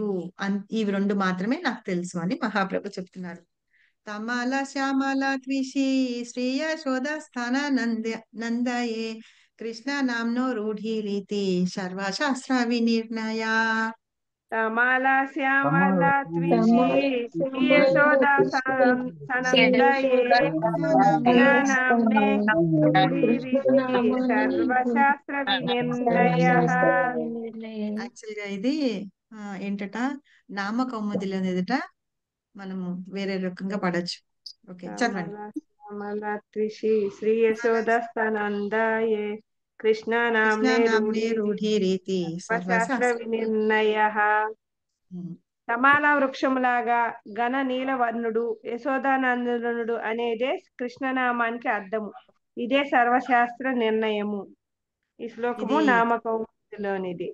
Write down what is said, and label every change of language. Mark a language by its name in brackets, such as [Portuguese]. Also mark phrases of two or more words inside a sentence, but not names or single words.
[Telugu] ఇవి రెండు మాత్రమే నాకు తెలుసు అని మహాప్రభు చెప్తున్నారు. [Sanskrit] తమాల శ్యామల త్రిషి శ్రీయ శోధ స్థాన నందయే కృష్ణ నామ్నో రూఢి రీతి సర్వశాస్త్ర వినిర్ణయ. तमाला కమల श्यामला त्विषी శ్యామల यशोदा सनंदये कृष्ण नाम्ने కృష్ణ रूढिरिति [Telugu] నామాన్ని [Sanskrit] सर्वशास्त्र विनिर्णयः। సర్వశాస్త్ర వినిర్ణయం. [Telugu] యాక్చువల్ గా ఇది ఏంటట, నామ కౌముదిలో ఎదుట మనము వేరే రకంగా పడచ్చు. ఓకే చదవండి. [Sanskrit] तमाला श्यामला त्विषी श्री यशोदा सनंदये कृष्ण కృష్ణ नाम्ने నామ్నే రూఢి रूढिरिति రీతి सर्वशास्त्र సర్వశాస్త్ర. వినిర్ణయः। [Telugu] తమాల వృక్షములాగా ఘన నీలవర్ణుడు యశోదానందనుడు అనేదే కృష్ణనామానికి అర్థము. ఇదే సర్వశాస్త్ర నిర్ణయము. ఈ శ్లోకము ఇది నామకౌముదిలోనిది.